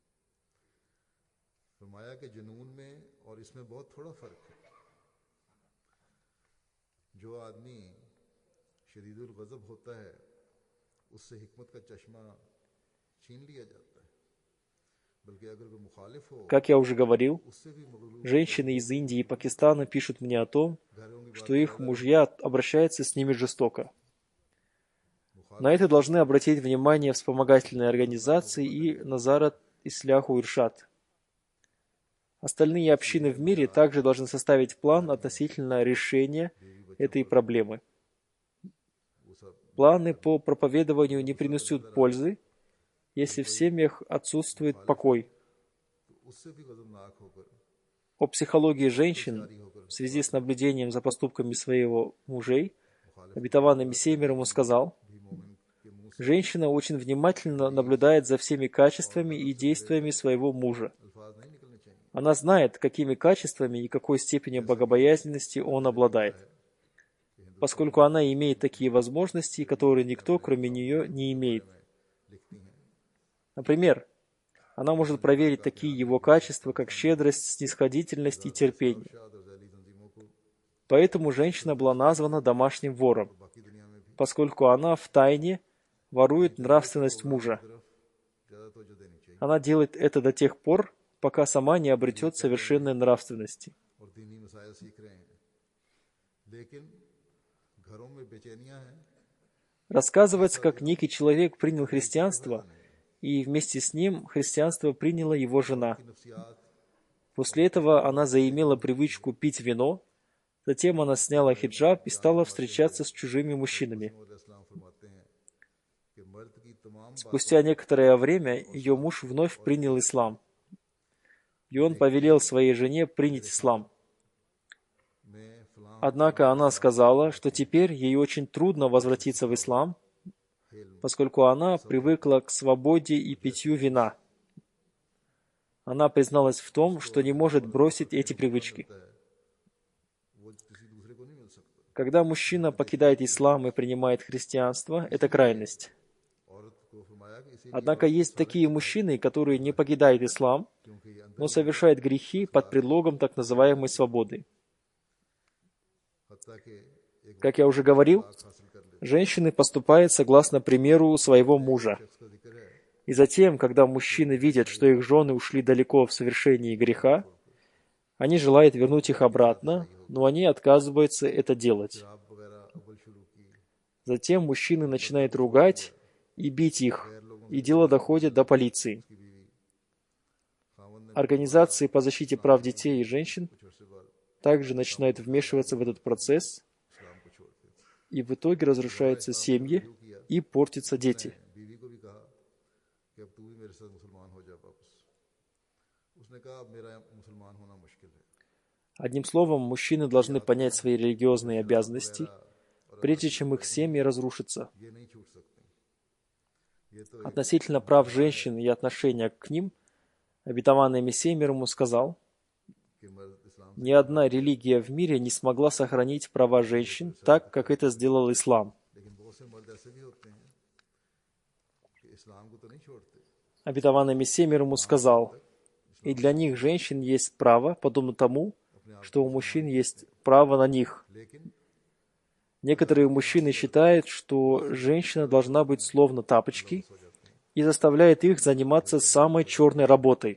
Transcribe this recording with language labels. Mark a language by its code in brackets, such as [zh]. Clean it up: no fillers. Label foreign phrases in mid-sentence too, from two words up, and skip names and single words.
[ur] فرمایا کہ جنون میں اور اس میں بہت تھوڑا فرق ہے. جو آدمی شدید الغضب ہوتا ہے اس سے حکمت کا چشمہ چھین لیا جاتا ہے، بلکہ اگر کوئی مخالف ہو [ru] Как я уже говорил, [ur] اس سے بھی مغلوب [ru] женщины из Индии и Пакистана пишут мне о том, [ur] گھروں کی [ru] что их мужья обращаются с ними жестоко. На это должны обратить внимание вспомогательные организации и Назарат Исляху Иршад. Остальные общины в мире также должны составить план относительно решения этой проблемы. Планы по проповедованию не принесут пользы, если в семьях отсутствует покой. [ur] اس سے بھی غضبناک ہو کر [ru] О психологии женщин в связи с наблюдением за поступками своего мужей обетованный Мессия мир ему сказал: женщина очень внимательно наблюдает за всеми качествами и действиями своего мужа. [ur] الفاظ نہیں نکلنے چاہئیں. [ru] Она знает, какими качествами и какой степенью богобоязненности он обладает, поскольку она имеет такие возможности, которые никто, кроме нее, не имеет. [ur] لکھتی ہیں [ru] Например, она может проверить такие его качества, как щедрость, снисходительность и терпение. [ur] شاد اور ذیلی تنظیموں کو [ru] Поэтому женщина была названа домашним вором, [ur] باقی دنیا میں بھی [ru] поскольку она втайне ворует нравственность мужа. [ur] زیادہ توجہ دینی چاہیے [ru] Она делает это до тех пор, пока сама не обретет совершенной нравственности. [ur] اور دینی مسائل سیکھ رہے ہیں، لیکن گھروں میں بے چینیاں ہیں. [ru] Рассказывается, как некий человек принял христианство, и вместе с ним христианство приняла его жена. [ur] नफ्सियात [ru] После этого она заимела привычку пить вино, затем она сняла хиджаб и стала встречаться с чужими мужчинами. [ur] اسلام فرماتے ہیں کہ مرد کی تمام [ru] Спустя некоторое время ее муж вновь принял ислам, и он повелел своей жене принять ислам. [ur] میں فلاں [ru] Однако она сказала, что теперь ей очень трудно возвратиться в ислам, поскольку она привыкла к свободе и питью вина. Она призналась в том, что не может бросить эти привычки. [ur] وہ کسی دوسرے کو نہیں مل سکتا. [ru] Когда мужчина покидает ислам и принимает христианство, это крайность. [ur] عورت کو فرمایا کہ اسی [ru] Однако есть такие мужчины, которые не покидают ислам, [ur] کیونکہ یہ اندر [ru] но совершают грехи под предлогом так называемой свободы. [ur] حتیٰ کہ ایک [ru] Как я уже говорил, [ur] حاصل کر لے [ru] женщины поступают согласно примеру своего мужа. [ur] اس کا ذکر ہے [ru] И затем, когда мужчины видят, что их жены ушли далеко в совершении греха, они желают вернуть их обратно, но они отказываются это делать. [ur] آپ وغیرہ اول شروع کی [ru] Затем мужчины начинают ругать и бить их, и дело доходит до полиции. [ur] کی بیوی خاون نے [ru] Организации по защите прав детей и женщин [ur] کچھ عرصے بعد [ru] также начинают вмешиваться в этот процесс, [ur] اسلام کو چھوڑ دیا. [ru] и в итоге разрушаются семьи и портятся дети. [ur] بیوی کو بھی کہا کہ اب تو بھی میرے ساتھ مسلمان ہو جا واپس. اس نے کہا اب میرا مسلمان ہونا مشکل ہے. [ru] Одним словом, мужчины должны понять свои религиозные обязанности, прежде чем их семьи разрушатся. [ur] یہ نہیں چھوٹ سکتے۔ یہ تو [ru] Относительно прав женщин и отношения к ним, обетованный Мессия мир ему сказал: [ur] کہ مرد اسلام [ru] ни одна религия в мире не смогла сохранить права женщин так, как это сделал ислам. [ur] لیکن بہت سے مرد ایسے بھی ہوتے ہیں کہ اسلام کو تو نہیں چھوڑتے. [ru] Обетованный Мессия мир ему сказал: и для них женщин есть право, подобно тому, что у мужчин есть право на них. [ur] लेकिन [ru] Некоторые мужчины считают, что женщина должна быть словно тапочки и заставляют их заниматься самой черной работой.